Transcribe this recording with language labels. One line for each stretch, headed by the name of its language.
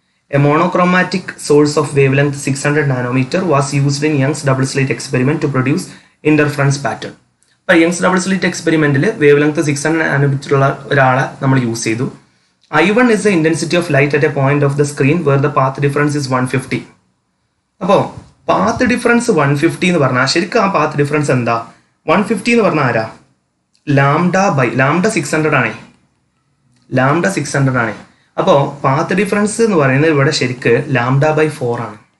English: A monochromatic source of wavelength 600 nanometer was used in Young's double slit experiment to produce interference pattern.
Malayalam: അപ്പോൾ Young's double slit എക്സ്പെരിമെന്റിൽ wave length 600 nanometre ഉള്ള ഒരാളെ നമ്മൾ use ചെയ്തു.
English: I1 is the intensity of light at a point of the screen where the path difference is 150.
Malayalam: അപ്പോൾ path difference 150 എന്ന് പറഞ്ഞാൽ ശരിക്കും ആ പാത്ത് ഡിഫറൻസ് എന്താ? 150 എന്ന് പറഞ്ഞാൽ ആരാ? ലാംഡ 600 ആണേ. ലാംഡ 600 ആണേ. അപ്പോൾ പാത്ത് ഡിഫറൻസ് എന്ന് പറയുന്നത് ഇവിടെ ശരിക്ക് ലാംഡ ബൈ 4 ആണ്.